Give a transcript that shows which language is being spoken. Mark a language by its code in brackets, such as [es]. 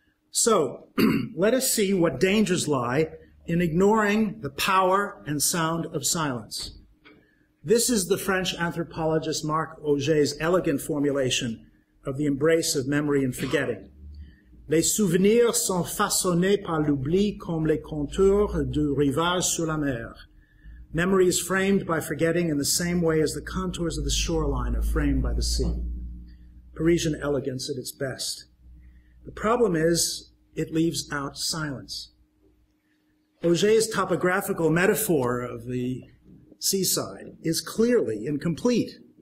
[en] So, let us see what dangers lie in ignoring the power and sound of silence. This is the French anthropologist Marc Auger's elegant formulation of the embrace of memory and forgetting. [fr] Les souvenirs sont façonnés par l'oubli comme les contours du rivage sur la mer. [en] Memory is framed by forgetting in the same way as the contours of the shoreline are framed by the sea. Parisian elegance at its best. The problem is, it leaves out silence. Auger's topographical metaphor of the seaside is clearly incomplete.